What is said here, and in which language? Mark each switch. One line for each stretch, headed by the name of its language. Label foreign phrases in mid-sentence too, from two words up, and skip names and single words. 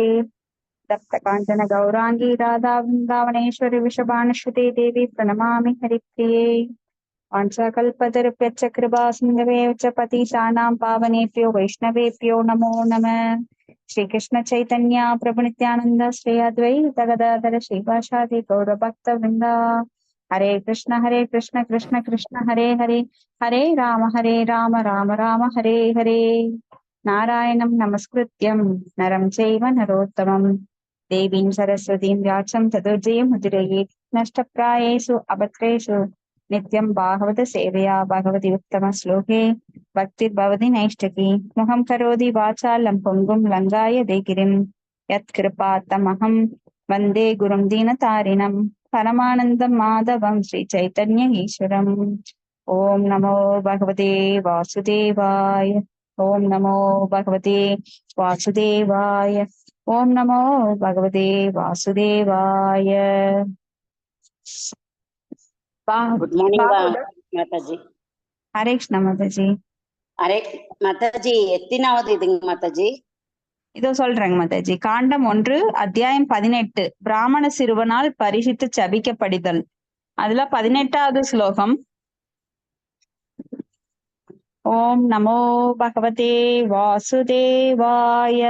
Sanskrit: तप्तकांचन गौरांगी राधा वृंदावनेश्वरी वृषभानुसुते देवी प्रणमामि हरिप्रिये। वाञ्छाकल्पतरुभ्यश्च कृपा सिन्धुभ्यश्च च पतितानां पावनेभ्यो वैष्णवेभ्यो नमो नमः। श्रीकृष्ण चैतन्य प्रभु नित्यानंद श्री अद्वैत गदाधर श्रीवासादि गौरभक्तवृंद। हरे कृष्ण कृष्ण कृष्ण हरे हरे, हरे राम राम राम हरे हरे। नारायणं नमस्कृत्यं नरं चैव नरोत्तमं देवीं सरस्वतीं व्यासं ततो मुदिरयेत्। नष्टप्रायेषु अभद्रेषु नित्यं भागवत सेवया भगवति उत्तम श्लोके भक्तिर्भवति नैष्ठकी। मुखं करोति वाचालं पुङ्गुं लङ्घाय देगिरिं यत्कृपातमहं वन्दे गुरुं दीनतारिणं परमानन्दं माधवं श्रीचैतन्य ईश्वरम्। ओम नमो भगवते वासुदेवाय। ओम नमो भगवते वासुदेवाय। ओम नमो भगवते वासुदेवाय।
English: good morning माताजी।
Hindi: हरे कृष्ण माताजी। हरे माताजी,
Tamil: எத்தனாவது இதுங்க மாதாஜி? இதோ சொல்றேங்க மாதாஜி. காண்டம் 1 அத்தியாயம் 18 பிராமண சிறுவனால் பரிசித்து சபிக்கப்படிதல். அதுல 18வது ஸ்லோகம்.
Sanskrit: ओम् नमो भगवते वासुदेवाय.